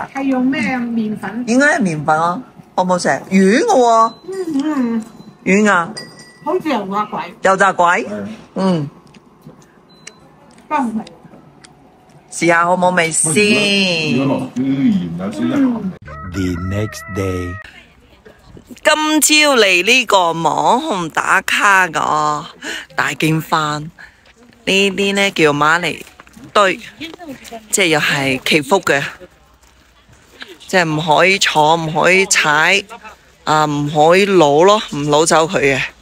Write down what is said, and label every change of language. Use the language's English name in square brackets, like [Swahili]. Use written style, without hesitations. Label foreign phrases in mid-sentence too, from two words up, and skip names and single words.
[Cantonese] 係用咩麵粉？應該係麵粉啊，好唔好食？軟嘅喎。軟啊！好似油炸鬼。油炸鬼。嗯。都唔係。試下好冇味先。如果落啲鹽有少少鹹味。 [English] The next day， [Cantonese] 今朝嚟呢個網紅打卡個大經幡，呢啲呢叫馬尼堆，即係又係祈福嘅，即係唔可以坐，唔可以踩，啊唔可以攞咯，唔攞走佢嘅。